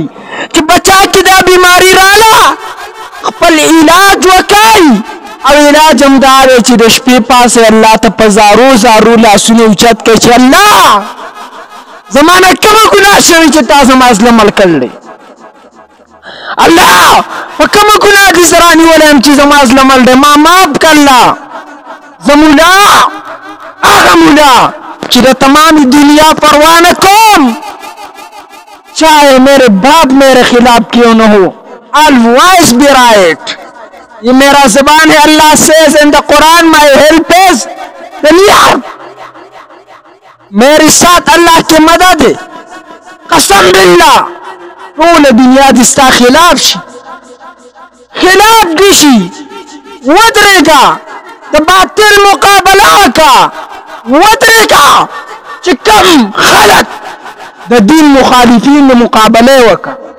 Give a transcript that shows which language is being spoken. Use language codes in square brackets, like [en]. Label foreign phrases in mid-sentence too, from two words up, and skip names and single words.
[ps] چې بچا کې دا بیماري راله خپل علاج وکړئ، او علاج هم دا دی چې د شپې پاسې الله ته په زارو زارو لاسونه اوچت کړئ چې الله زما نه کومه ګناه شوې چې تا زما زړه مړ کړلی، الله په کومه ګناه کې زه رانیولی یم چې زما زړه مړ دی، ما معاف کړه الله. زه ملا هغه ملا چې د تمامی دنیا پرواہ نہ کوم، [ur] چاہے میرے باپ میرے خلاف کیوں نہ ہو، [en] always be right. [ur] یہ میرا زبان ہے. [en] اللہ says in the Quran my help is the near. [ur] میرے ساتھ اللہ کی مدد ہے، [ar] قسم باللہ [ps] ټول دنیا دې ستا خلاف شي، خلاف دې شي، ودرېږه د باطل مقابله وکړه، ودرېږه چې کوم خلک د دین مخالفین مقابله وکړه.